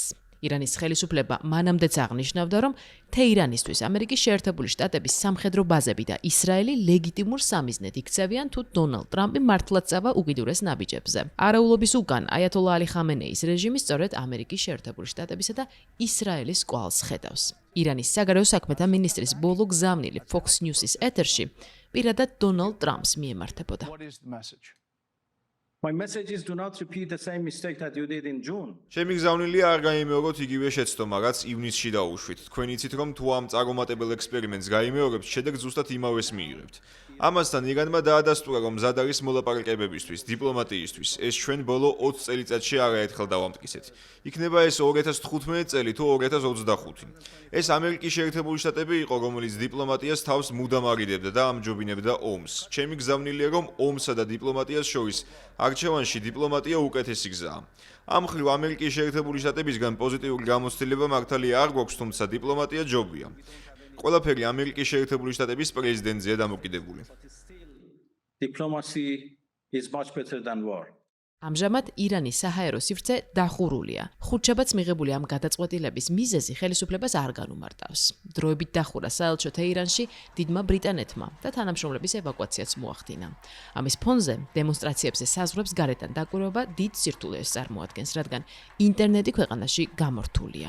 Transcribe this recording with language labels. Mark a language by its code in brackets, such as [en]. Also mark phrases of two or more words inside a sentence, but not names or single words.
[ka] ირანის ხელისუფლება მანამდეც აღნიშნავდა, რომ თეირანისთვის ამერიკის შეერთებული შტატების სამხედრო ბაზები და ისრაელი ლეგიტიმურ სამიზნედ იქცევიან, თუ დონალდ ტრამპი მართლაც წავა უკიდურეს ნაბიჯებზე. არაულობის უკან აიათოლა ალი ხამენეის რეჟიმი სწორედ ამერიკის შეერთებული შტატებისა და ისრაელის კვალს ხედავს. ირანის საგარეო საქმეთა მინისტრის ბოლო გზავნილი Fox News-ის ეთერში პირადად დონალდ ტრამპს მიემართებოდა. [en] My message is do not repeat the same mistake that you did in June. [ka] ჩემი გზავნილია არ გაიმეოროთ იგივე შეცდომა, რაც ივნისში დაუშვით. თქვენ იცით, რომ თუ ამ წარუმატებელ ექსპერიმენტს გაიმეორებთ, შედეგს ზუსტად იმავეს მიიღებთ. ამასთან ირანმა დაადასტურა, რომ მზად არის მოლაპარაკებებისთვის, დიპლომატიისთვის. ეს ჩვენ ბოლო 20 წელიწადში არაერთხელ დავამტკიცეთ. იქნება ეს 2015 წელი თუ 2025. ეს ამერიკის შეერთებული შტატები იყო, რომელიც დიპლომატიას თავს მუდამ არიდებდა და ამჯობინებდა ომს. ჩემი გზავნილია, რომ ომსა და დიპლომატიას შორის არჩევანში დიპლომატია უკეთესი გზაა. ამ მხრივ ამერიკის შეერთებული შტატებისგან პოზიტიური გამოცდილება მართალია არ გვაქვს, თუმცა დიპლომატია ჯობია. ყველაფერი ამერიკის შეერთებული შტატების პრეზიდენტზეა დამოკიდებული. [en] Diplomacy is much better than war. [ka] ამჟამად ირანის საჰაერო სივრცე დახურულია. ხუთშაბათს მიღებული ამ გადაწყვეტილების მიზეზი ხელისუფლებას არ განუმარტავს. დროებით დახურა საელჩო თეირანში დიდმა ბრიტანეთმა და თანამშრომლების ევაკუაციაც მოახდინა. ამის ფონზე დემონსტრაციებზე საზღვრებს გარედან დაკვირვება დიდ სირთულეს წარმოადგენს, რადგან ინტერნეტი ქვეყანაში გამორთულია.